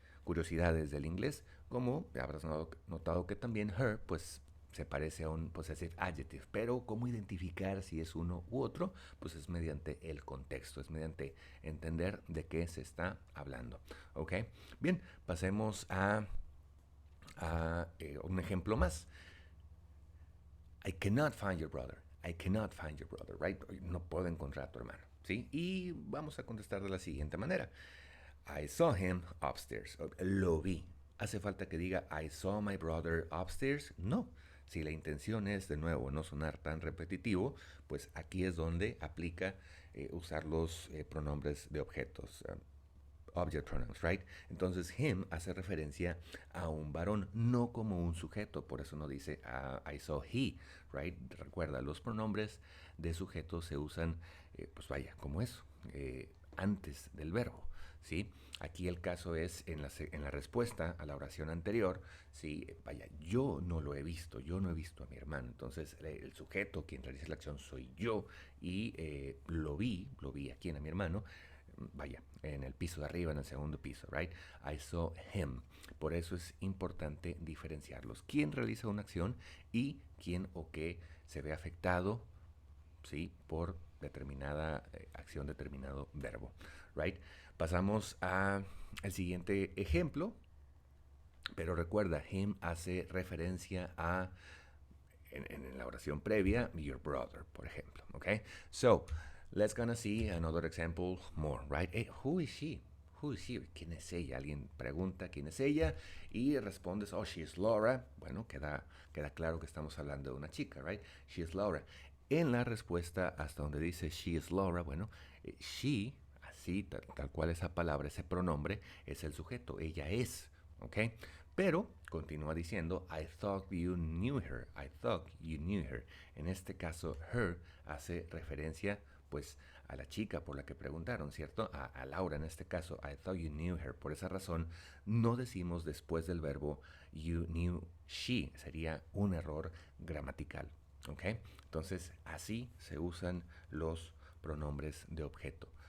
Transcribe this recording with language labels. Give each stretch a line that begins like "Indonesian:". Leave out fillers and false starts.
Spanish: Curiosidades del inglés, como habrás notado que también her, pues se parece a un possessive adjective, pero cómo identificar si es uno u otro, pues es mediante el contexto, es mediante entender de qué se está hablando, ¿ok? Bien, pasemos a un ejemplo más.
English: I cannot find your brother. I cannot find your brother, right?
Spanish: No puedo encontrar a tu hermano, ¿sí? Y vamos a contestar de la siguiente manera. I saw him upstairs. Lo vi. ¿Hace falta que diga I saw my brother upstairs? No. Si la intención es, de nuevo, no sonar tan repetitivo, pues aquí es donde aplica usar los pronombres de objetos. Object pronouns, right? Entonces, him hace referencia a un varón, no como un sujeto.
English: Por eso no dice I saw he, right?
Spanish: Recuerda, los pronombres de sujeto se usan, pues vaya, como eso, antes del verbo. ¿Sí? Aquí el caso es en la respuesta a la oración anterior, ¿sí? Vaya, yo no lo he visto, yo no he visto a mi hermano. Entonces, el sujeto, quien realiza la acción, soy yo y lo vi aquí en a mi hermano, vaya, en el piso de arriba, en el segundo piso, right? I saw him. Por eso es importante diferenciarlos. ¿Quién realiza una acción y quién o qué se ve afectado, sí, por determinada acción, determinado verbo, right? Pasamos al siguiente ejemplo, pero recuerda, him hace referencia a, en la oración previa, your brother, por ejemplo, okay?
English: So, let's gonna see another example more, right? Hey, who is she? Who is she? ¿Quién es ella?
Spanish: Alguien pregunta quién es ella y respondes, oh, she is Laura. Bueno, queda claro que estamos hablando de una chica, right? She is Laura. En la respuesta hasta donde dice she is Laura, bueno, she, así, tal cual esa palabra, ese pronombre, es el sujeto, ella es, ¿ok?
English: Pero continúa diciendo, I thought you knew her, I thought you knew her.
Spanish: En este caso, her hace referencia, pues, a la chica por la que preguntaron, ¿cierto? A Laura en este caso, I thought you knew her. Por esa razón, no decimos después del verbo you knew she. Sería un error gramatical, ¿ok? Entonces, así se usan los pronombres de objeto.